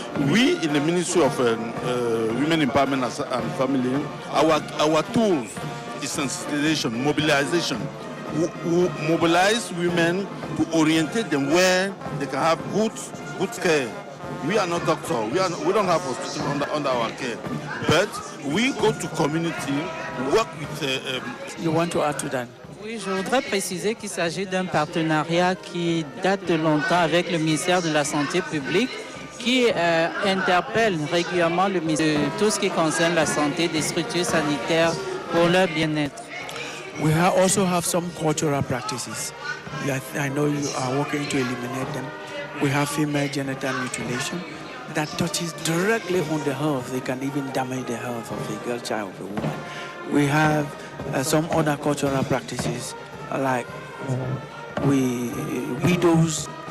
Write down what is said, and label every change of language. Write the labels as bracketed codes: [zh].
[en] We in the Ministry of Women Empowerment and Family, our tools is sensitization, mobilization. We mobilize women to orientate them where they can have good care. We are not doctors. We don't have hospitals under our care, but we go to community, work with. You want to add to that? [fr] Oui, je voudrais préciser qu'il s'agit d'un partenariat qui date de longtemps avec le ministère de la Santé publique, qui interpelle régulièrement le ministère de tout ce qui concerne la santé des structures sanitaires pour leur bien-être. [en] We also have some cultural practices. I know you are working to eliminate them. We have female genital mutilation that touches directly on the health. They can even damage the health of the girl child, of the woman. We have some other cultural practices like widows.